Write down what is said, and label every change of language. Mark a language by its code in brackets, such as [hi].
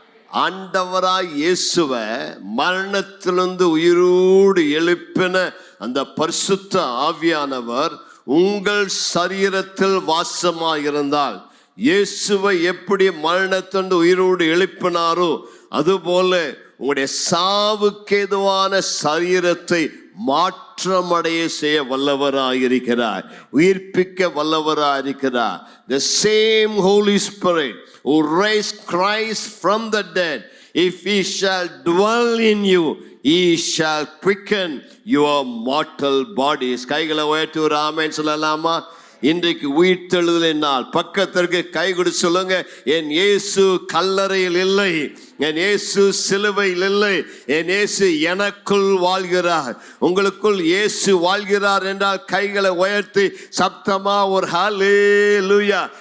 [ta] ஆண்டவராய் இயேசுவை மரணத்திலிருந்து உயிரோடு எழுப்பின அந்த பரிசுத்த ஆவியானவர் உங்கள் சரீரத்தில் வாசமாயிருந்தால், இயேசுவை எப்படி மரணத்திலிருந்து உயிரோடு எழுப்பினாரோ அதுபோல உங்களுடைய சாவுக்கேதுவான சரீரத்தை மாற்றமடைய செய்ய வல்லவராயிருக்கிறார், உயிர்ப்பிக்க வல்லவராயிருக்கிறார். [en] The same Holy Spirit who raised Christ from the dead, if he shall dwell in you, he shall quicken your mortal bodies. [ta] கைகளை உயர்த்தி ஒரு ஆமென் சொல்லலாமா? இன்றைக்கு உயிர்த்தெழுதலின் நாள். பக்கத்திற்கு கை கொடு சொல்லுங்க, என் இயேசு கல்லறையில் இல்லை, என் இயேசு சிலுவையில் இல்லை, என் இயேசு எனக்குள் வாழ்கிறார். உங்களுக்குள் இயேசு வாழ்கிறார் என்றால் கைகளை உயர்த்தி சப்தமா ஒரு ஹல்லேலூயா.